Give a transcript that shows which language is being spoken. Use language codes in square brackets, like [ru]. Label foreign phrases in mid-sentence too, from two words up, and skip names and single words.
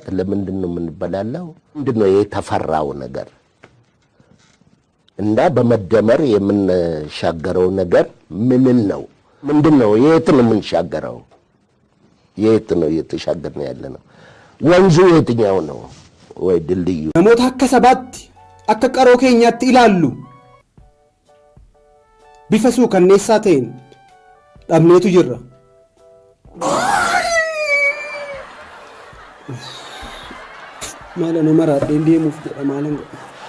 [am] ለምንድነው የምንበላላው? ምንድነው የተፈራው ነገር? እና በመደመር የምንሻገረው ነገር ምን ነው? ምንድነው? የት ነው የምንሻገረው? የት ነው የተሻገርን ያለነው? ወንዙ የትኛው ነው? ወይ ድልድዩ? [om] namoota akka sabaatti akka qaroo keenyaatti ilaallu bifa suukanneessaa ta'een dhabneetu jirra. Maala nama raadheen deemuuf jedha maalan godha.